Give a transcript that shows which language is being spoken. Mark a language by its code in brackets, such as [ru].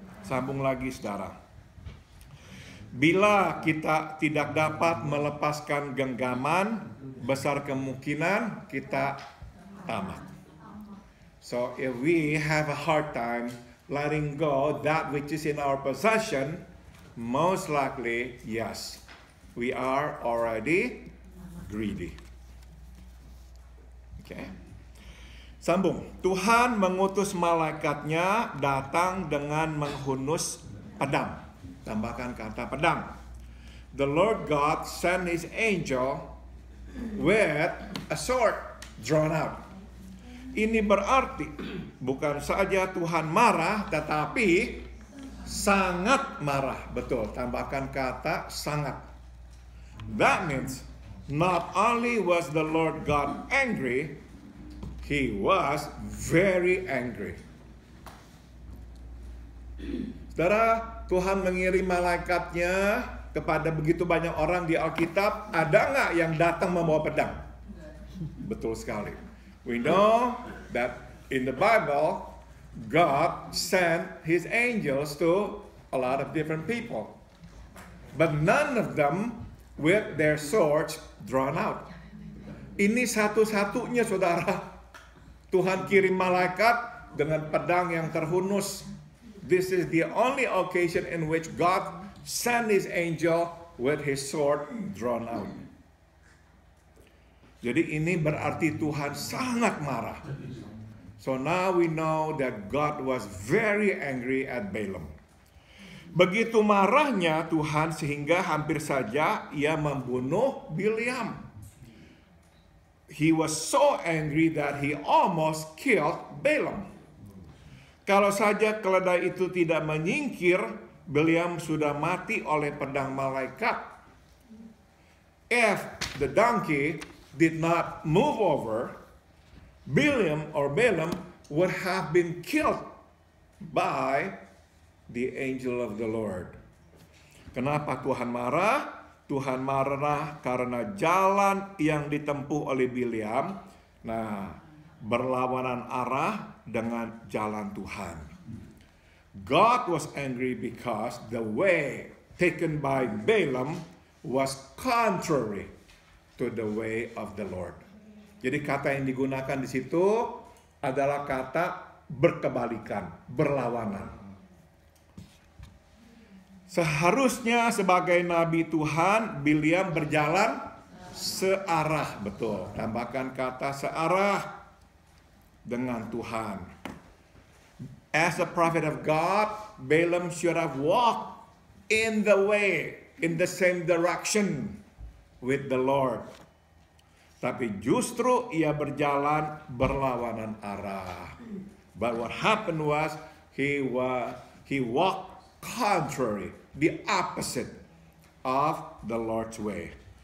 [id] Sambung lagi, saudara. Bila kita tidak dapat melepaskan genggaman, besar kemungkinan kita tamak. [en] So if we have a hard time letting go that which is in our possession, most likely, yes, we are already greedy. [id] Okay. Sambung. Tuhan mengutus malaikatnya datang dengan menghunus pedang. Tambahkan kata pedang. [en] The Lord God sent his angel with a sword drawn out. [id] Ini berarti bukan saja Tuhan marah, tetapi sangat marah. Betul, tambahkan kata sangat. [en] That means not only was the Lord God angry, he was very angry. [id] Saudara, Tuhan mengirim malaikatnya kepada begitu banyak orang di Alkitab. Ada nggak yang datang membawa pedang? Betul sekali. [en] We know that in the Bible, God sent his angels to a lot of different people. But none of them with their swords drawn out. [id] Ini satu-satunya, saudara. Tuhan kirim malaikat dengan pedang yang terhunus. [en] This is the only occasion in which God sent his angel with his sword drawn out. [id] Jadi ini berarti Tuhan sangat marah. [en] So now we know that God was very angry at Balaam. [id] Begitu marahnya Tuhan sehingga hampir saja ia membunuh Bileam. [en] He was so angry that he almost killed Balaam. [id] Kalau saja keledai itu tidak menyingkir, Bileam sudah mati oleh pedang malaikat. [en] If the donkey did not move over, Balaam would have been killed by the angel of the Lord. [id] Kenapa Tuhan marah? Tuhan marah karena jalan yang ditempuh oleh Bileam, berlawanan arah dengan jalan Tuhan. [en] God was angry because the way taken by Balaam was contrary to the way of the Lord. [id] Jadi kata yang digunakan di situ adalah kata berkebalikan, berlawanan. Seharusnya sebagai nabi Tuhan, Bileam berjalan searah, betul. Tambahkan kata searah dengan Tuhan. [en] As a prophet of God, Balaam should have walked in the way, in the same direction with the Lord. [id] Tapi justru ia berjalan berlawanan arah. [en] But what happened was he walked contrary, the opposite of the Lord's way.